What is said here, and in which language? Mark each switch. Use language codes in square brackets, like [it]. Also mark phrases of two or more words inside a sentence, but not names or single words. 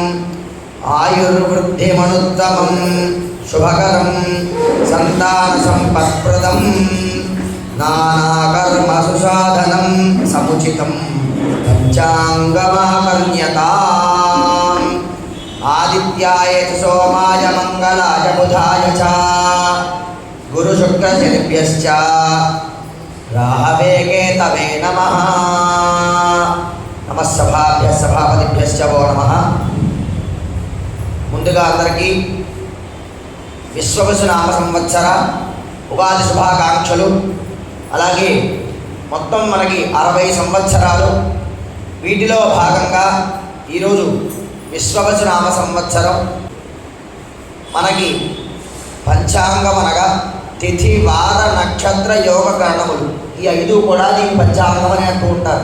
[sa] आयुर्वृद्धिमनुत्तमं शुभकरं सन्तानसम्पत्प्रदं नानाकर्मसुसाधनं समुचितं पञ्चाङ्गमाकर्ण्यताम्। आदित्याय च सोमाय मंगलाय बुधाय च गुरुशुक्रशनिभ्यश्च राहवे केतवे नमः। नमः सभाभ्यः सभापतिभ्यश्च वो नमः। [te] ముందుగా అందరికీ విశ్వవసునామ సంవత్సర ఉగాది శుభాకాంక్షలు. అలాగే మొత్తం మనకి 60 సంవత్సరాలు. వీటిలో భాగంగా ఈరోజు విశ్వవసునామ సంవత్సరం మనకి పంచాంగం అనగా తిథి వార నక్షత్ర యోగ కరణములు ఈ 5 కూడా దీని పంచాంగం అని అంటూ ఉంటారు.